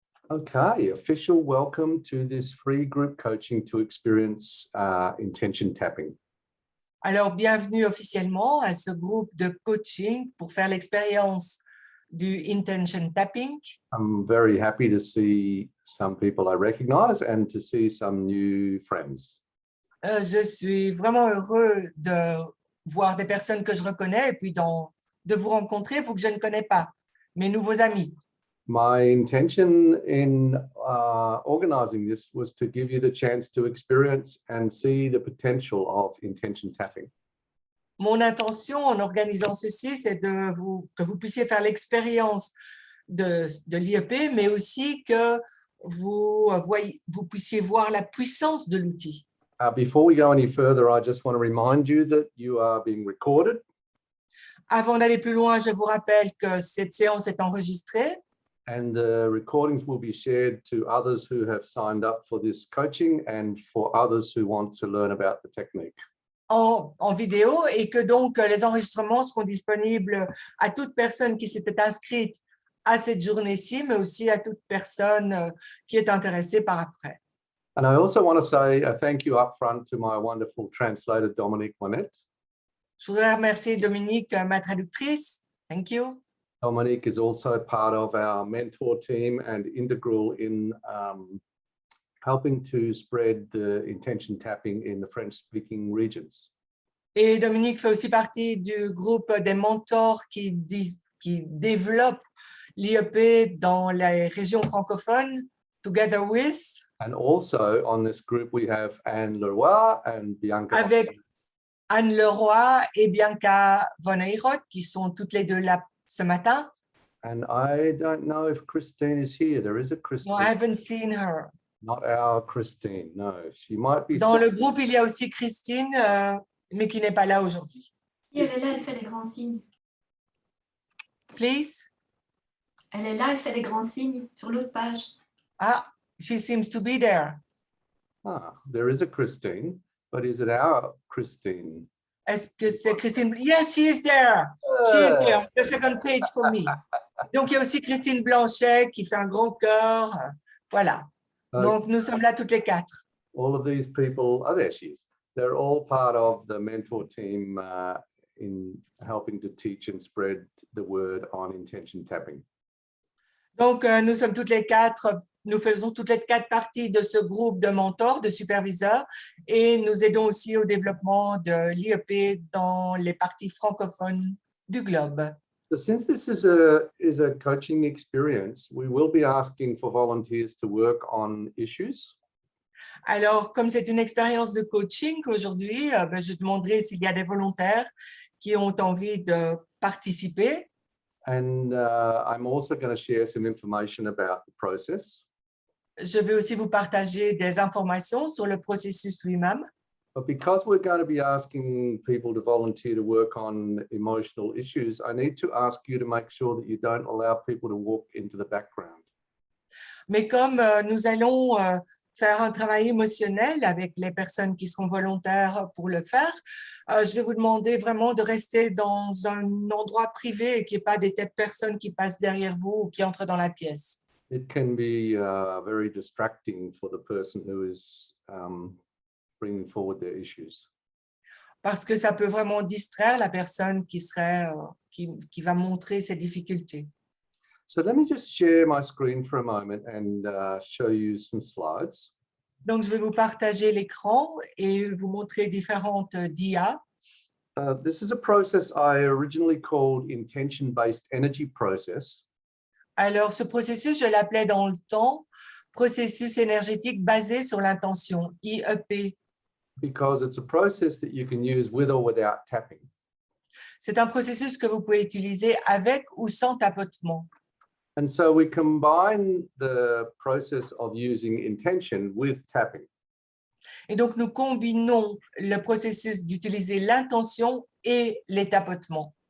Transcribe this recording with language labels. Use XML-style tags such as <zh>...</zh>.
<en>Okay, official welcome to this free group coaching to experience intention tapping.</en> <fr>Alors, bienvenue officiellement à ce groupe de coaching pour faire l'expérience du intention tapping.</fr> <en>I'm very happy to see some people I recognize and to see some new friends.</en> <fr>Je suis vraiment heureux de voir des personnes que je reconnais et puis de vous rencontrer, vous que je ne connais pas, mes nouveaux amis.</fr> <en>My intention in organizing this was to give you the chance to experience and see the potential of intention tapping.</en> <fr>Mon intention en organisant ceci, c'est que vous puissiez faire l'expérience de l'IEP, mais aussi que vous puissiez voir la puissance de l'outil.</fr> <en>Before we go any further, I just want to remind you that you are being recorded.</en> <fr>Avant d'aller plus loin, je vous rappelle que cette séance est enregistrée.</fr> <en>And the recordings will be shared to others who have signed up for this coaching and for others who want to learn about the technique.</en> <fr>En vidéo, et que donc les enregistrements seront disponibles à toute personne qui s'était inscrite à cette journée-ci, mais aussi à toute personne qui est intéressée par après.</fr> <en>And I also want to say a thank you up front to my wonderful translator, Dominique Monette.</en> <fr>Je voudrais remercier Dominique, ma traductrice.</fr> <en>Thank you. Dominique is also part of our mentor team and integral in helping to spread the intention tapping in the French-speaking regions.</en> <fr>Et Dominique fait aussi partie du groupe des mentors qui développent l'IEP dans les régions francophones,</fr> <en>together with. And also on this group, we have Anne Leroy and Bianca.</en> <fr>Avec Anne Leroy et Bianca Von Eyroth, qui sont toutes les deux là ce matin.</fr> <en>And I don't know if Christine is here. There is a Christine. No, I haven't seen her. Not our Christine, no. She might be.</en> <fr>Dans le groupe, il y a aussi Christine, mais qui n'est pas là aujourd'hui. Si elle est là, elle fait des grands signes.</fr> <en>Please.</en> <fr>Elle est là, elle fait des grands signes sur l'autre page.</fr> <en>Ah, she seems to be there. Ah, there is a Christine, but is it our Christine?</en> <fr>Est-ce que c'est Christine?</fr> <en>Yes, she is there. She is there. The second page for me.</en> <fr>Donc, il y a aussi Christine Blanchet qui fait un grand cœur. Voilà. Donc, nous sommes là toutes les quatre.</fr> <en>All of these people, oh, there she is. They're all part of the mentor team in helping to teach and spread the word on intention tapping.</en> <fr>Donc, nous sommes toutes les quatre, nous faisons toutes les quatre parties de ce groupe de mentors, de superviseurs, et nous aidons aussi au développement de l'IEP dans les parties francophones du globe.</fr> <en>So since this is a coaching experience, we will be asking for volunteers to work on issues.</en> <fr>Alors, comme c'est une expérience de coaching aujourd'hui, je demanderai s'il y a des volontaires qui ont envie de participer.</fr> <en>And I'm also going to share some information about the process.</en> <fr>Je vais aussi vous partager des informations sur le processus lui-même.</fr> <en>But because we're going to be asking people to volunteer to work on emotional issues, I need to ask you to make sure that you don't allow people to walk into the background.</en> <fr>Mais comme nous allons faire un travail émotionnel avec les personnes qui seront volontaires pour le faire, je vais vous demander vraiment de rester dans un endroit privé et qu'il n'y ait pas des têtes personnes qui passent derrière vous ou qui entrent dans la pièce.</fr> <en>It can be very distracting for the person who is bringing forward their issues.</en> <fr>Parce que ça peut vraiment distraire la personne qui va montrer ses difficultés.</fr> <en>So let me just share my screen for a moment and show you some slides.</en> <fr>Donc, je vais vous partager l'écran et vous montrer différentes DIA.</fr> <en>This is a process I originally called intention-based energy process.</en> <fr>Alors, ce processus, je l'appelais dans le temps processus énergétique basé sur l'intention, IEP.</fr> <en>Because it's a process that you can use with or without tapping.</en> <fr>C'est un processus que vous pouvez utiliser avec ou sans tapotement.</fr> <en>And so we combine the process of using intention with tapping.</en> <fr>Et donc, nous combinons le processus d'utiliser l'intention et les tapotements.</fr>